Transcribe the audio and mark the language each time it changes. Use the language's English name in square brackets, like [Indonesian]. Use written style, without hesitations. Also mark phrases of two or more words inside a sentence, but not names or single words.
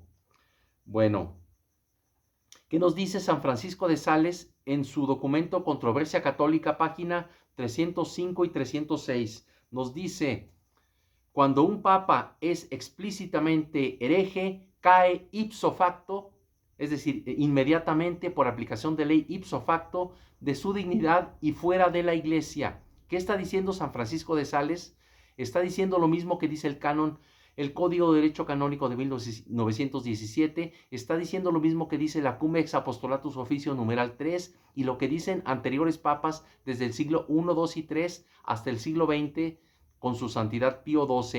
[Spanish] Bueno, ¿qué nos dice San Francisco de Sales en su documento Controversia Católica, página 305 y 306? Nos dice: cuando un papa es explícitamente hereje, cae [Latin] ipso facto, [Spanish] es decir, inmediatamente por aplicación de ley [Latin] ipso facto, [Spanish] de su dignidad y fuera de la iglesia. ¿Qué está diciendo San Francisco de Sales? Está diciendo lo mismo que dice el canon, el Código de Derecho Canónico de 1917, está diciendo lo mismo que dice la Cum Ex Apostolatus Oficio numeral 3 y lo que dicen anteriores papas desde el siglo I, II y III hasta el siglo XX con su santidad Pío XII.